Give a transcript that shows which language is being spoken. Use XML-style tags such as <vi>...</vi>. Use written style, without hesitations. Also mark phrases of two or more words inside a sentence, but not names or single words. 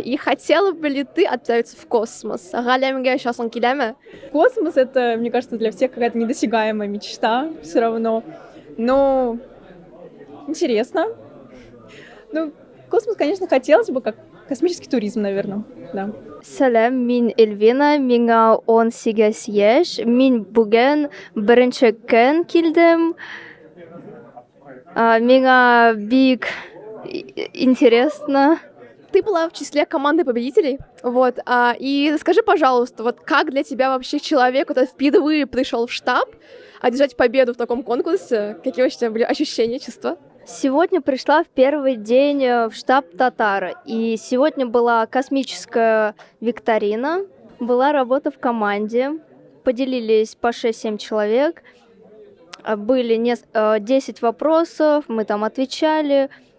<ru>И хотела бы ли ты отправиться в космос? Космос — это, мне кажется, для всех какая-то недосягаемая мечта все равно. Но интересно. Ну, космос, конечно, хотелось бы, как космический туризм, наверное, да.</ru> <tt>Сәлем, мин Эльвина, миңа 18 яшь. Мин бүген беренче көн килдем. Миңа бик интересно.</tt> <ru>Ты была в числе команды победителей, вот, и скажи, пожалуйста, вот как для тебя вообще человек, который впервые пришел в штаб, одержать победу в таком конкурсе, какие у тебя были ощущения, чувства? Сегодня пришла в первый день в штаб Татара, и сегодня была космическая викторина, была работа в команде, поделились по 6-7 человек, были 10 вопросов, мы там отвечали.</ru>